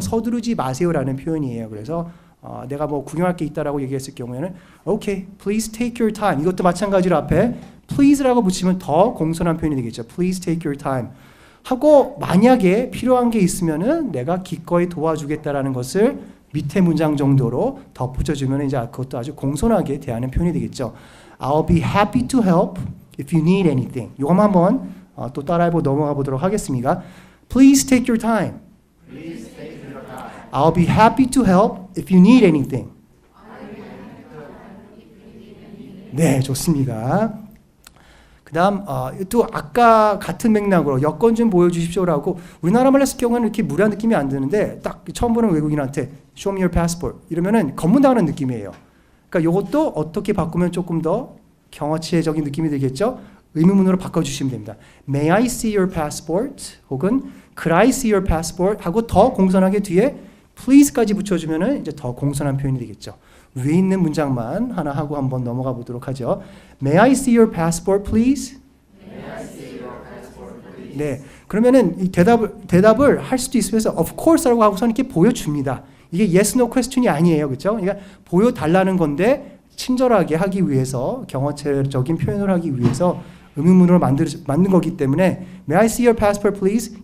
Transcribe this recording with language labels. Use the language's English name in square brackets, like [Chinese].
[Korean] 서두르지 마세요라는 표현이에요. 그래서 내가 뭐 구경할 게 있다라고 얘기했을 경우에는 [English] Okay, please take your time. [Korean] 이것도 마찬가지로 앞에 please라고 붙이면 더 공손한 표현이 되겠죠. [English] Please take your time. [Korean] 하고 만약에 필요한 게 있으면은 내가 기꺼이 도와주겠다라는 것을 밑에 문장 정도로 덧붙여주면 이제 그것도 아주 공손하게 대하는 표현이 되겠죠. [English] I'll be happy to help if you need anything. [Korean] 이것만 한번 또 따라해보고 넘어가 보도록 하겠습니다. [English] Please take your time. I'll be happy to help if you need anything. [Korean] 네, 좋습니다. 그 다음 또 아까 같은 맥락으로 여권 좀 보여주십시오라고 우리나라 말로 했을 경우는 이렇게 무례한 느낌이 안 드는데 딱 처음 보는 외국인한테 [English] Show me your passport [Korean] 이러면은 검문당하는 느낌이에요. 그러니까 이것도 어떻게 바꾸면 조금 더 경어치해적인 느낌이 들겠죠? 의문문으로 바꿔주시면 됩니다. [English] May I see your passport? 혹은 Could I see your passport? [Korean] 하고 더 공손하게 뒤에 please까지 붙여주면은 이제 더 공손한 표현이 되겠죠. 위에 있는 문장만 하나 하고 한번 넘어가 보도록 하죠. [English] May I see your passport, please? [Korean] 네, 그러면은 이 대답을 할 수도 있으면서 [English] of course [Korean] 라고 하고서 이렇게 보여줍니다. 이게 [English] yes, no question [Korean] 이 아니에요, 그렇죠? 그러니까 보여달라는 건데 친절하게 하기 위해서 경어체적인 표현을 하기 위해서 의문문으로 만든 거기 때문에 [English] May I see your passport, please?